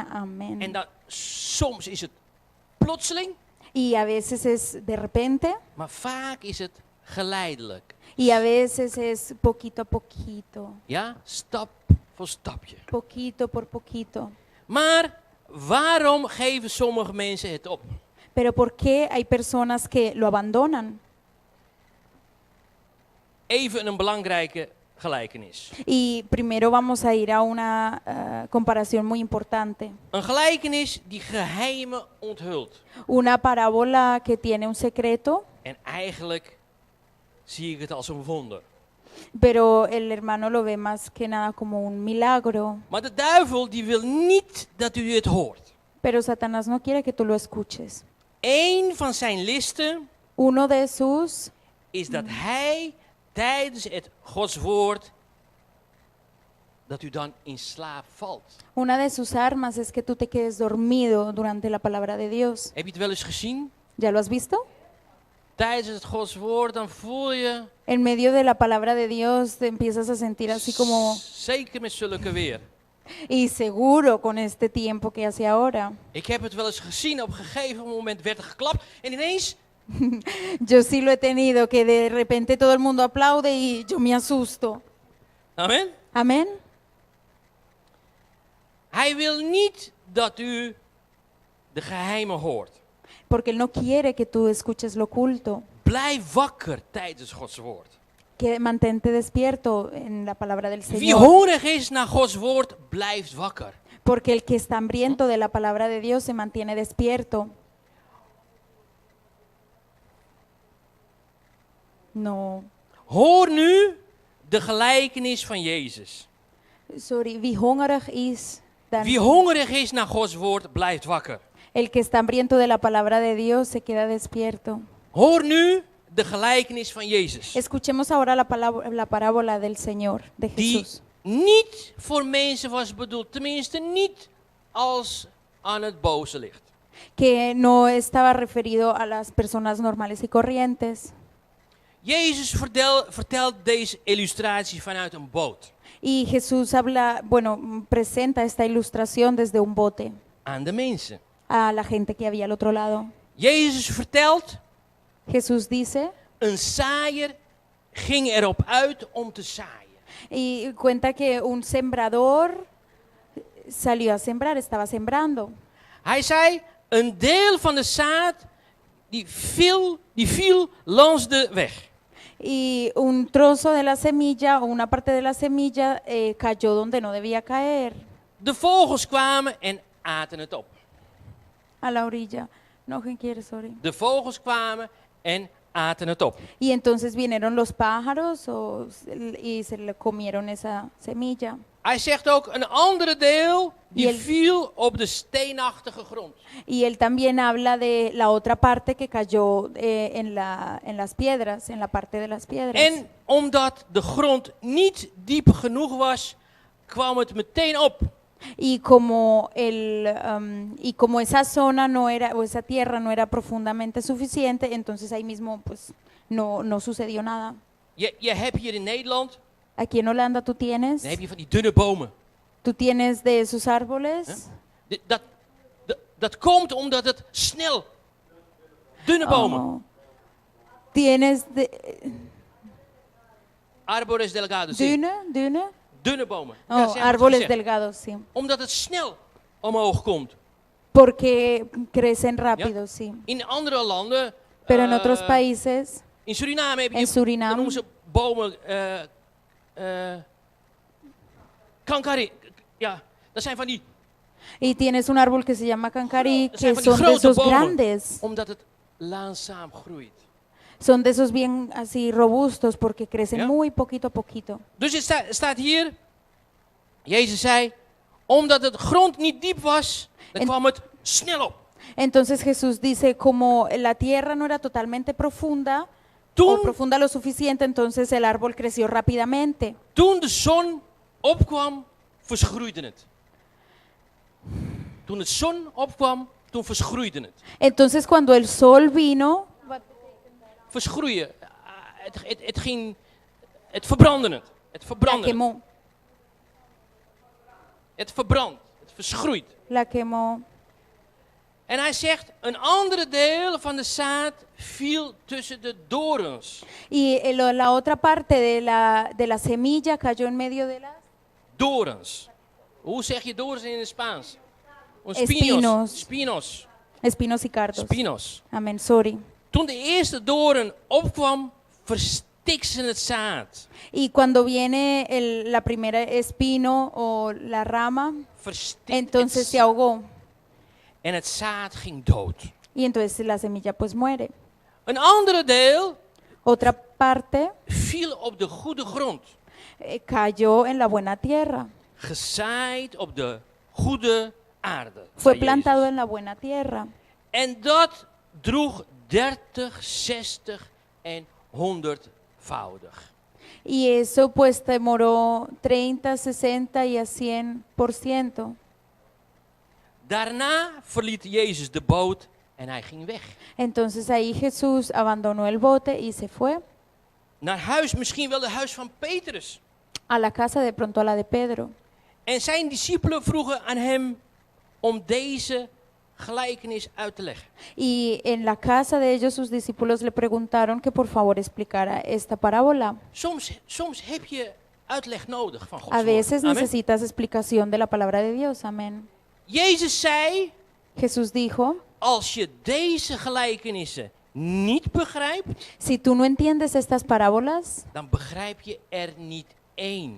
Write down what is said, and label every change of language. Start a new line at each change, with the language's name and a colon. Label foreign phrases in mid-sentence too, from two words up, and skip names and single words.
Spanish: Amén.
Dutch: En dan, soms is het plotseling,
Spanish: Y a veces es de repente
Dutch: maar vaak is het geleidelijk.
Spanish: y a veces es poquito a poquito.
Dutch: Ja, stap voor stapje.
Spanish: Poquito por poquito.
Dutch: Maar waarom geven sommige mensen het op?
Spanish: Pero ¿por qué hay personas que lo abandonan?
Dutch: Even een belangrijke gelijkenis.
Spanish: Y primero vamos a ir a una comparación muy importante.
Dutch: Een gelijkenis die geheimen onthult.
Spanish: Una parábola que tiene un secreto,
Dutch: En eigenlijk zie ik het als een wonder.
Spanish: pero el hermano lo ve más que nada como un milagro.
Dutch: Maar de duivel die wil niet dat u het hoort.
Spanish: Pero Satanás no quiere que tú lo escuches.
Dutch: Eén van zijn listen
Spanish: Uno de sus
Dutch: is dat hij tijdens het Gods woord, dat u dan in slaap valt.
Spanish: Una de sus armas es que tú te quedes dormido durante la palabra de Dios.
Dutch: Heb je het wel eens gezien?
Spanish: ¿Ya lo has visto?
Dutch: Tijdens het Gods woord, dan voel je,
Spanish: En medio de la palabra de Dios te empiezas a sentir así como,
Dutch: zeker met zulke weer.
Spanish: y seguro con este tiempo que hace ahora.
Dutch: Ik heb het wel eens gezien, op een gegeven moment werd er geklapt en ineens,
Spanish: Yo sí lo he tenido, que de repente todo el mundo aplaude y yo me asusto.
Dutch: amen.
Spanish: Amén.
Dutch: Hij wil niet dat u de geheimen hoort.
Spanish: Porque Él no quiere que tú escuches lo oculto.
Dutch: Blijf wakker tijdens Gods woord.
Spanish: Que mantente despierto en la palabra del
Dutch: Wie
Spanish: Señor.
Dutch: hongerig is naar Gods woord, blijft wakker.
Spanish: Porque el que está hambriento de la palabra de Dios se mantiene despierto. No.
Dutch: Hoor nu de gelijkenis van Jezus. Sorry, wie hongerig is, dan Wie hongerig is naar Gods woord, blijft wakker.
Spanish: el que está hambriento de la palabra de Dios se queda despierto.
Dutch: Hoor nu de gelijkenis van Jezus.
Spanish: Escuchemos ahora la parábola del Señor, de
Dutch: Die
Spanish: Jesús.
Dutch: niet voor mensen was bedoeld. Tenminste niet als aan het boze licht.
Spanish: Que no estaba referido a las personas normales y corrientes.
Dutch: Jezus vertelt deze illustratie vanuit een boot
Spanish: Y Jesús habla, bueno, presenta esta ilustración desde un bote
Dutch: aan de mensen.
Spanish: a la gente que había al otro lado.
Dutch: Jezus vertelt,
Spanish: Jesús dice,
Dutch: een zaaier ging erop uit om te zaaien.
Spanish: y cuenta que un sembrador salió a sembrar, estaba sembrando.
Dutch: Hij zei, een deel van de zaad die viel langs de weg.
Spanish: Y un trozo de la semilla o una parte de la semilla cayó donde no debía caer,
Dutch: De vogels kwamen en aten het op.
Spanish: a la orilla. No, ¿quién quiere?
Dutch: Sorry. De vogels kwamen en aten het op.
Spanish: Y entonces vinieron los pájaros y se le comieron esa semilla.
Dutch: Hij zegt ook, een andere deel die
Spanish: Y el-
Dutch: viel op de steenachtige grond.
Spanish: Y él también habla de la otra parte que cayó en las piedras, en la parte de las piedras.
Dutch: En omdat de grond niet diep genoeg was, kwam het meteen op.
Spanish: Y como esa zona no era, o esa tierra no era profundamente suficiente, entonces ahí mismo pues no sucedió nada.
Dutch: Je hebt hier in Nederland,
Spanish: Aquí en Holanda tú
Dutch: dan heb
Spanish: tienes
Dutch: je van die dunne bomen.
Spanish: de esos árboles.
Dutch: Dat komt omdat het snel... Dunne bomen.
Spanish: Oh, tienes Árboles delgados.
Dutch: zie. dune. Dunne bomen.
Spanish: Oh,
Dutch: Ja, ze hebben het
Spanish: árboles
Dutch: gezegd.
Spanish: delgados, sí.
Dutch: Omdat het snel omhoog komt.
Spanish: Porque crecen rápido, sí.
Dutch: In andere landen...
Spanish: Pero en otros países,
Dutch: In Suriname heb je...
Spanish: en
Dutch: dan
Spanish: Suriname,
Dutch: noemen ze bomen... kankari. Ja, dat zijn van die...
Spanish: y tienes un árbol que se llama cancarí,
Dutch: Dat zijn
Spanish: que
Dutch: van die
Spanish: son de
Dutch: grote
Spanish: esos
Dutch: bomen.
Spanish: grandes.
Dutch: Omdat het langzaam groeit.
Spanish: Son de esos bien así robustos porque crecen
Dutch: Ja.
Spanish: muy poquito a poquito.
Dutch: Dus het staat hier... Jezus zei... Omdat het grond niet diep was... Dan
Spanish: En-
Dutch: kwam het snel op.
Spanish: Entonces Jesús dice, como la tierra no era totalmente profunda, o
Dutch: Toen,
Spanish: profunda lo suficiente, entonces el árbol creció rápidamente.
Dutch: toen de zon opkwam... Verschroeide het. Toen het zon opkwam... Toen verschroeide het.
Spanish: Entonces cuando el sol vino,
Dutch: Verschroeien. Het verbrandde het. Het
Spanish: la
Dutch: verbrandde het.
Spanish: quemó,
Dutch: Het verbrandt. Het verschroeit.
Spanish: la quemó.
Dutch: En hij zegt, een andere deel van de zaad viel tussen de dorens.
Spanish: Y la otra parte de la semilla cayó en medio de las
Dutch: Dorens. Hoe zeg je dorens in het Spaans?
Spanish: Espinos. Spinos. espinos y cardos. Spinos. Amén, sorry.
Dutch: Toen de eerste doorn opkwam, verstikte ze het zaad.
Spanish: Y cuando viene la primera espino o la rama,
Dutch: Verstikte
Spanish: entonces
Dutch: het
Spanish: se ahogó.
Dutch: en het zaad ging dood.
Spanish: Y entonces la semilla pues muere.
Dutch: Een andere deel
Spanish: Otra parte
Dutch: viel op de goede grond.
Spanish: cayó en la buena tierra.
Dutch: Gezaaid op de goede aarde.
Spanish: Fue
Dutch: zei
Spanish: plantado
Dutch: Jezus.
Spanish: en la buena tierra.
Dutch: En dat droeg 30, 60 en 100-voudig.
Spanish: Y eso pues demoró 30, 60 y a 100%.
Dutch: Daarna verliet Jezus de boot en hij ging weg.
Spanish: Entonces ahí Jesús abandonó el bote y se fue
Dutch: Naar huis, misschien wel het huis van Petrus.
Spanish: a la casa, de pronto a la de Pedro.
Dutch: En zijn discipelen vroegen aan hem om deze gelijkenis uit te leggen.
Spanish: Y en la casa de ellos sus discípulos le preguntaron que por favor explicara esta parábola.
Dutch: Soms heb je uitleg nodig van Gods
Spanish: A veces
Dutch: woord. Amen.
Spanish: necesitas explicación de la palabra de Dios. Amén.
Dutch: Jezus zei,
Spanish: Jesús dijo,
Dutch: als je deze gelijkenissen niet begrijpt,
Spanish: si tú no entiendes estas parábolas,
Dutch: dan begrijp je er niet één.